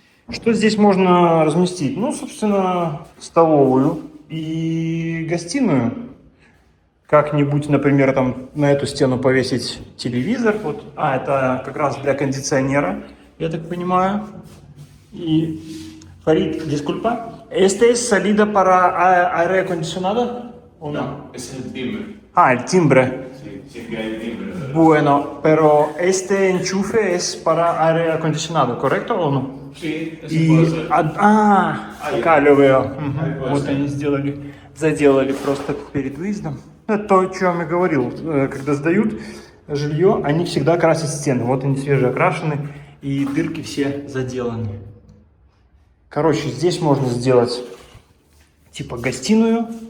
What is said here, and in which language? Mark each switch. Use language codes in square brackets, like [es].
[ru] Что здесь можно разместить? Ну, собственно, столовую и гостиную. Как-нибудь, например, там на эту стену повесить телевизор. Вот. Это как раз для кондиционера, я так понимаю. [es] И Farid, disculpa, ¿este es salida para aire acondicionado o no? No, ese es el timbre. El timbre. Sí. sí que hay timbre. Bueno, pero este enchufe es para aire acondicionado, ¿correcto o no? Sí, eso [ru] И, [es] puede ser. [ru] пока [es] lo veo. Ahí puede [ru] Вот [es] ser. [ru] они заделали просто перед выездом. Это то, о чем я говорил. Когда сдают жилье, они всегда красят стены. Вот они свежеокрашены, и дырки все заделаны. Короче, здесь можно сделать типа гостиную.